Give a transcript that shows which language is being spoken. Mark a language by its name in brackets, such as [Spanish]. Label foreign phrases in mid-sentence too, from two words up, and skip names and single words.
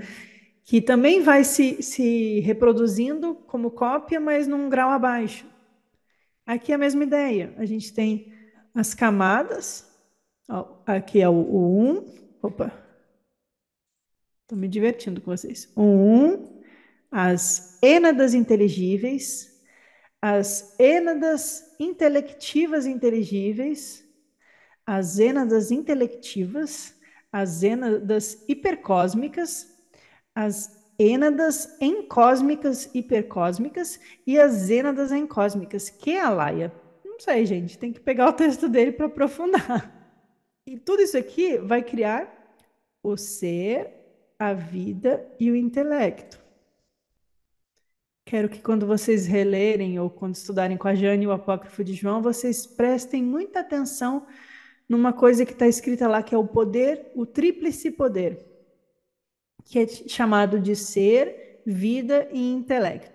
[Portuguese] Que também vai se reproduzindo como cópia, mas num grau abaixo. Aqui é a mesma ideia. A gente tem as camadas. Ó, aqui é o 1. Opa, estou me divertindo com vocês. O 1, as ênadas inteligíveis, as ênadas intelectivas inteligíveis, as ênadas intelectivas, as ênadas hipercósmicas, as ênadas encósmicas hipercósmicas e as ênadas encósmicas. Que é a Laia? Não sei, gente, tem que pegar o texto dele para aprofundar. E tudo isso aqui vai criar o ser, a vida e o intelecto. Quero que quando vocês relerem ou quando estudarem com a Jane o Apócrifo de João, vocês prestem muita atenção numa coisa que está escrita lá, que é o poder, o tríplice poder, que é chamado de ser, vida e intelecto.